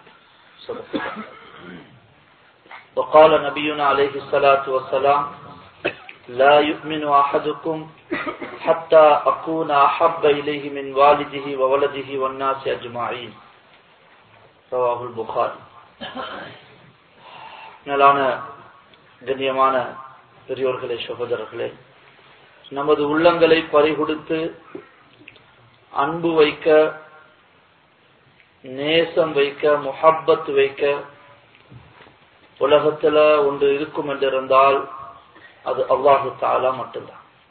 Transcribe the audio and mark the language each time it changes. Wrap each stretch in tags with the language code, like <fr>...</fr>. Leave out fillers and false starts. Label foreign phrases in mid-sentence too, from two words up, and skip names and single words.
<ar>وقال نبينا عليه الصلاة والسلام لا يؤمن أحدكم حتى أكون أحب إليه من والده وولده والناس أجمعين رواه البخاري.</ar> <ta>மேலான கண்ணியமான பெரியோர்களே சகோதரர்களே, நமது உள்ளங்களை பறிகொடுத்து அன்பு வைக்க, நேசம் வைக்க, முஹப்பத் வைக்க உலகத்துல ஒன்று இருக்கும் என்றிருந்தால் அது</ta> <ar>الله تعالى</ar> <ta>மட்டும்தான்.</ta>